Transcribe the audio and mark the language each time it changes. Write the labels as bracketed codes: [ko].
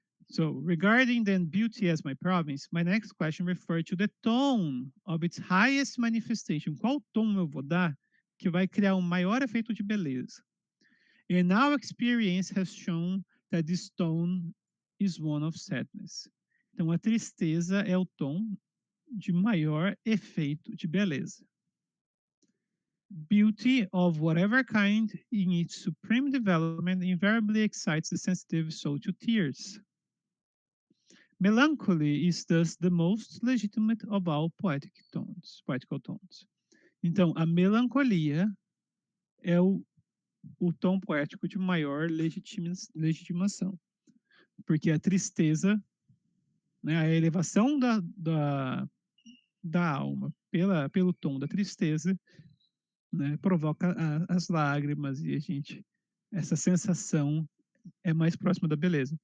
[en] So, regarding then beauty as my province, my next question refers to the tone of its highest manifestation. [pt] Qual tom eu vou dar que vai criar um maior efeito de beleza? [en] And our experience has shown that this tone is one of sadness. [pt] Então, a tristeza é o tom de maior efeito de beleza. [en] Beauty of whatever kind in its supreme development invariably excites the sensitive soul to tears. Melancholy is thus the most legitimate of all poetical tones. [pt] Então, a melancolia é o tom poético de maior legitimação. Porque a tristeza, né, a elevação da alma pelo tom da tristeza, né, provoca as lágrimas e essa sensação é mais próxima da beleza.